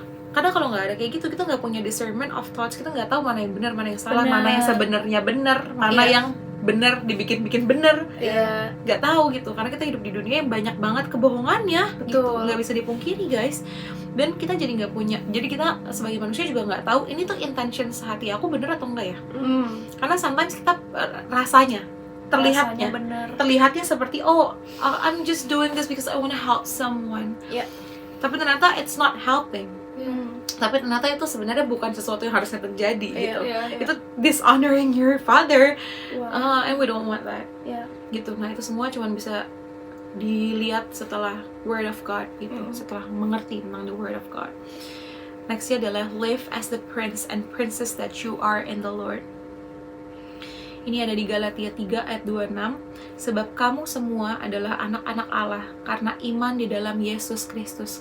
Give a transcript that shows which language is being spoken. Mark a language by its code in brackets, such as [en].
[id] Karena kalau nggak ada kayak gitu, kita nggak punya discernment of thoughts, kita nggak tahu mana yang benar, mana yang salah, mana yang sebenarnya benar, mana yang benar dibikin benar, nggak tahu gitu. Karena kita hidup di dunia yang banyak banget kebohongannya, gitu, nggak bisa dipungkiri guys. Dan kita jadi nggak punya, jadi kita sebagai manusia juga nggak tahu ini tuh intention hati aku benar atau enggak ya. [en] Karena sometimes kita rasanya terlihatnya seperti I'm just doing this because I want to help someone. Tapi ternyata it's not helping. [id] Tapi ternyata itu sebenarnya bukan sesuatu yang harusnya terjadi gitu. [en] Itu dishonoring your father, and we don't want that. Gitu. [id] Nah itu semua cuma bisa dilihat setelah word of God gitu, setelah mengerti tentang the word of God. [en] Nextnya adalah live as the prince and princess that you are in the Lord. [id] Ini ada di Galatia 3 ayat 26. Sebab kamu semua adalah anak-anak Allah karena iman di dalam Yesus Kristus.